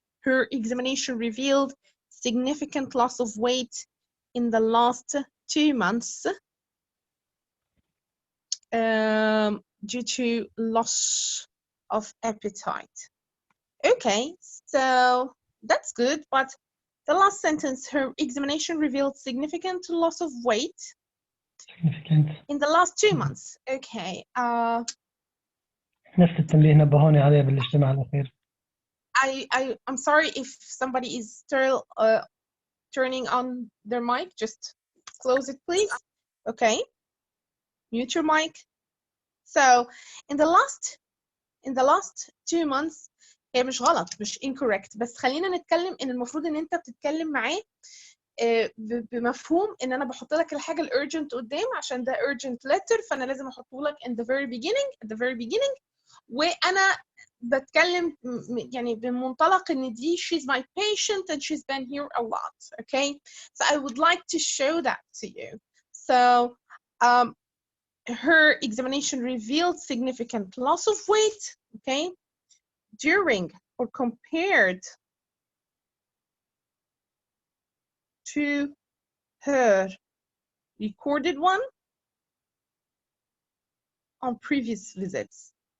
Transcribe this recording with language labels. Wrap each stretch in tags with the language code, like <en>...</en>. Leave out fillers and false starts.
<en>Her examination revealed significant loss of weight in the last 2 months due to loss of appetite. Okay, so that's good, but the last sentence, her examination revealed significant loss of weight in the last 2 months. Okay.</en> <ar>نفس التنبيه نبهوني عليه بالاجتماع الأخير.</ar> <en>I'm sorry if somebody is still turning on their mic. Just close it, please. Okay. Mute your mic. So in the last 2 months,</en> <ar>هي مش غلط، مش incorrect، بس خلينا نتكلم ان المفروض ان انت بتتكلم معاه بمفهوم ان انا بحط لك الحاجه الurgent قدام عشان ده</ar> <en>urgent letter،</en> <ar>فانا لازم احطه لك</ar> <en>at the very beginning</en> <ar>وانا بتكلم يعني بمنطلق ان دي</ar> <en>she's my patient and she's been here a lot. Okay, so I would like to show that to you. So her examination revealed significant loss of weight, okay, during or compared to her recorded one on previous visits.</en>